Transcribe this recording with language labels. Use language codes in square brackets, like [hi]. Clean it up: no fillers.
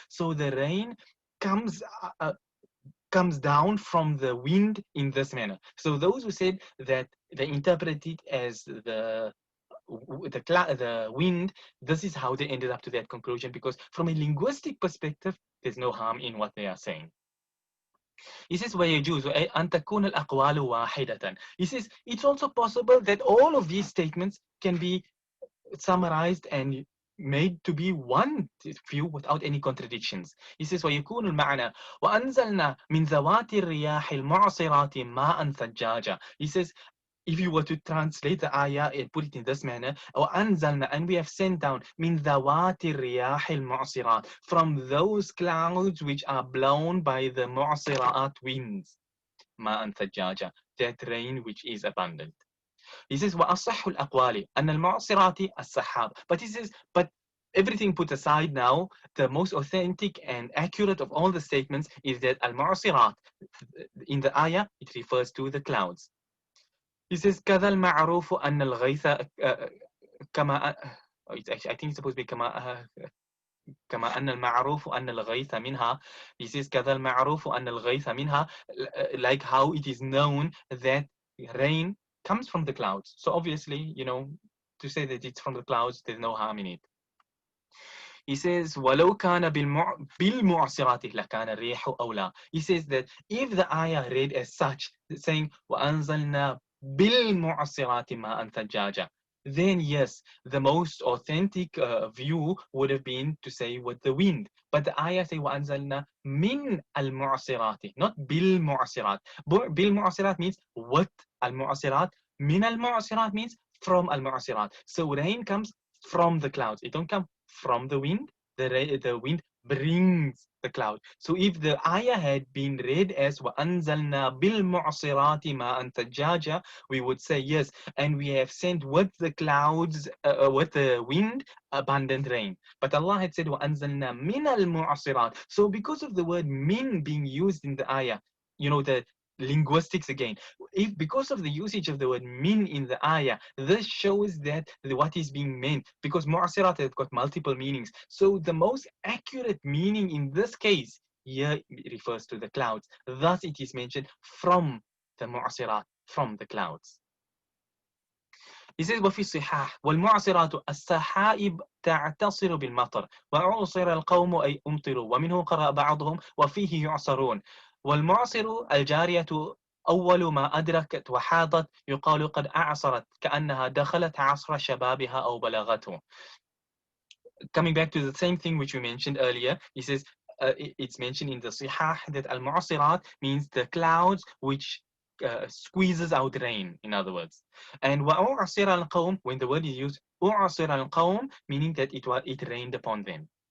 [en] So the rain comes down from the wind in this manner. So those who said that they interpret it as the wind, this is how they ended up to that conclusion, because from a linguistic perspective, there's no harm in what they are saying. He says [ar] ويجوز أن تكون الأقوال واحدة. [en] He says it's also possible that all of these statements can be summarized and made to be one view without any contradictions. He says [ar] ويكون المعنى وأنزلنا من ذوات الرياح المعصرات ماء ثجاجا. [en] He says if you were to translate the ayah and put it in this manner, [ar] وَأَنزَلْنَا, [en] and we have sent down [ar] مِنْ ذَوَاتِ الرِّيَاحِ الْمُعْصِرَاتِ, [en] from those clouds which are blown by the mu'siraat winds, [ar] مَاءً ثَجَّاجًا, [en] that rain which is abundant. He says [ar] وَأَصَحُّ الْأَقْوَالِ أَنَّ الْمُعْصِرَاتِ السَّحَابِ. [en] But he says, but everything put aside now, the most authentic and accurate of all the statements is that al-mu'sirat, in the ayah, it refers to the clouds. He says [ar] كذا المعروف أن الغيث كما [en] I think it's supposed to be [ar] كما أن المعروف أن الغيث منها. [en] He says [ar] كذا المعروف أن الغيث منها, [en] like how it is known that rain comes from the clouds. So obviously, to say that it's from the clouds, there's no harm in it. He says [ar] ولو كان بالمعصرات لكان الريح أولى. [en] He says that if the ayah read as such, saying [ar] وأنزلنا بالمعصرات ماء ثجاجا, [en] then yes, the most authentic view would have been to say with the wind. But the ayah say [ar] وأنزلنا من المعصرات, [en] not بالمعصرات. بالمعصرات means with المعصرات. من المعصرات means from المعصرات. So rain comes from the clouds. It don't come from the wind. The wind brings the cloud. So if the ayah had been read as [ar] وَأَنزَلْنَا بِالْمُعْصِرَاتِ مَاءً ثَجَّاجًا, [en] we would say yes, and we have sent with the clouds, with the wind, abundant rain. But Allah had said [ar] وَأَنزَلْنَا مِنَ الْمُعْصِرَاتِ. [en] So because of the word min being used in the ayah, the linguistics again, if because of the usage of the word min in the ayah, this shows that what is being meant, because mu'asirat has got multiple meanings. So the most accurate meaning in this case here refers to the clouds. Thus it is mentioned from the mu'asirat, from the clouds. He says [ar] وفي الصحاح والمعصرات السحائب تعتصر بالمطر وأعصر القوم أي أمطروا ومنه قرأ بعضهم وفيه يعصرون والمعصر الجارية أول ما أدركت وحاضت يقال قد أعصرت كأنها دخلت عصر شبابها أو بلغته. [en] Coming back to the same thing which we mentioned earlier, he says it's mentioned in the Sihah that al-mu'asirat means the clouds which squeezes out rain, in other words. And [ar] وَأُعْصِرَ الْقَوْمِ, [en] when the word is used, أُعْصِرَ الْقَوْمِ, meaning that it rained upon them.